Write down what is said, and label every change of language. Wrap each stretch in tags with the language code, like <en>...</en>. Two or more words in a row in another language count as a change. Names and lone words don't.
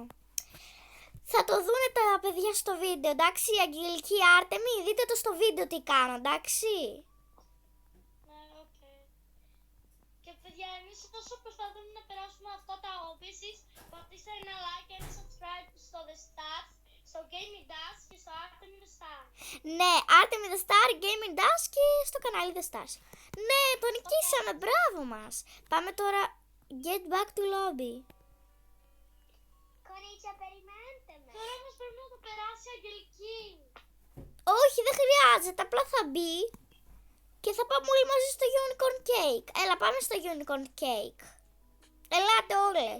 <el>Θα το δούνε τα παιδιά στο βίντεο, εντάξει, η Αγγελική Άρτεμι, δείτε το στο βίντεο τι κάνω, εντάξει. Ναι, οκ. Και παιδιά, εμείς όσο προσπαθούμε να περάσουμε αυτά τα hobby, εσείς πατήστε ένα like και ένα subscribe στο The Stars, στο Gaming Dash και στο Artemis the Star. Ναι, Artemis the Star, Gaming Dash και στο κανάλι The Stars. Ναι, το νικήσαμε, μπράβο μας. Πάμε τώρα,</el> <en>get back to lobby.</en> <el>Κορίτσια, περιμένετε με. Τώρα όμως πρέπει να το περάσει η Αγγελική. Όχι, δεν χρειάζεται, απλά θα μπει και θα πάμε όλοι μαζί στο Unicorn Cake. Έλα, πάμε στο Unicorn Cake. Ελάτε όλες.</el>